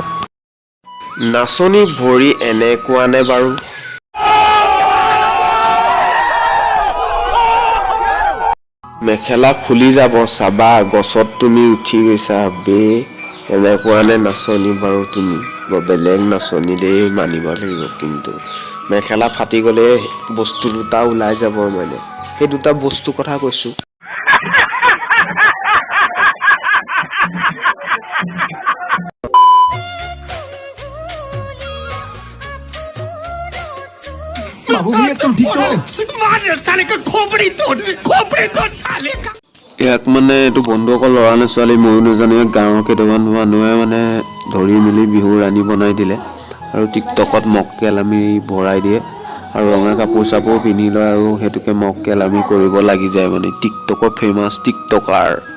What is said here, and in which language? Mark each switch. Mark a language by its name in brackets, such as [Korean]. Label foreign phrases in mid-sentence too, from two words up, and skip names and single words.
[Assamese] নাচনি ভৰি এনেকুৱা নে বাৰু মেখেলা খুলি যাব চাবা গছত তুমি উঠি গৈছা বে এনেকুৱা নে নাচনি বাৰু তুমি বেলেগ নাচনি দেই মানিব লাগিব কিন্তু মেখেলা ফাটি গ'লে বস্তু দুটা ওলাই যাব মানে সেই দুটা বস্তু কথা কৈছোঁ [Hindi] बाबू भी एकदम ठीक है मार साले का खोपड़ी तोड़ साले का [Assamese] ইয়াক মানে এইটো বন্ধুসকল ল'ৰা নে ছোৱালী ময়ো নাজানো গাঁৱৰ কেইটামান মানুহে মানে ধৰি মেলি বিহু ৰাণী বনাই দিলে আৰু টিকটকত মক্কেল আমি ভৰাই দিয়ে আৰু ৰঙা কাপোৰ চাপোৰ পিন্ধি লয় আৰু সেইটোকে মক্কেল আমি কৰিব লাগি যায় মানে টিকটকৰ ফেমাছ টিকটকাৰ